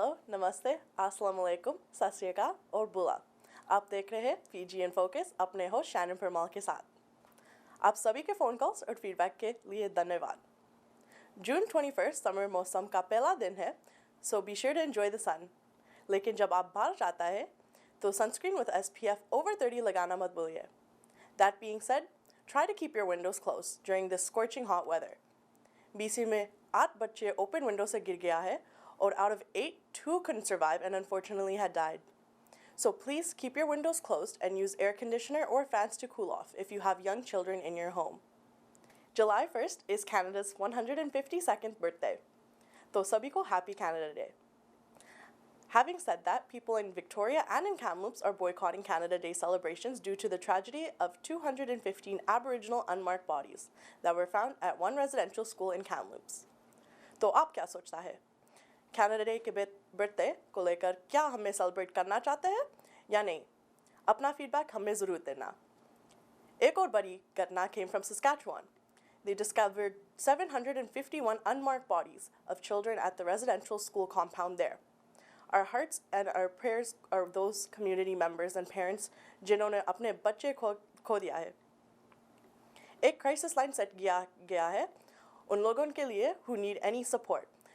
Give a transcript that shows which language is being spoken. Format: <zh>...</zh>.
<hi>नमस्ते, अस्सलाम वालेकुम, सत श्री अकाल और बुला। आप देख रहे हैं फीजी इन फोकस अपने होस्ट शैनन परमाल के साथ। आप सभी के फ़ोन कॉल्स और फीडबैक के लिए धन्यवाद। जून 21 समर मौसम का पहला दिन है,</hi> <en>So be sure to enjoy the sun.</en> <hi>लेकिन जब आप बाहर जाता है तो सनस्क्रीन विद SPF over 30 लगाना मत भूलिए।</hi> <en>That being said, try to keep your windows closed during this scorching hot weather.</en> <hi>BC में 8 बच्चे ओपन विंडो से गिर गया है</hi> <en>और out of 8, 2 couldn't survive and unfortunately had died. So please keep your windows closed and use air conditioner or fans to cool off if you have young children in your home. July 1st is Canada's 152nd birthday.</en> <hi>तो सभी को</hi> <en>Happy Canada Day. Having said that, people in Victoria and in Kamloops are boycotting Canada Day celebrations due to the tragedy of 215 Aboriginal unmarked bodies that were found at one residential school in Kamloops.</en> <hi>तो आप क्या सोचता है? Canada day के birthday को लेकर क्या हमें सेलिब्रेट करना चाहते हैं या नहीं? अपना फीडबैक हमें ज़रूर देना। एक और बड़ी घटना</hi> <en>came from Saskatchewan. They discovered 751 unmarked bodies of children at the residential school compound there. Our hearts and our prayers are those community members and parents</en> <hi>जिन्होंने अपने बच्चे खो दिया है। एक क्राइसिस लाइन सेट किया गया है उन लोगों के लिए</hi> <en>who need any support.</en>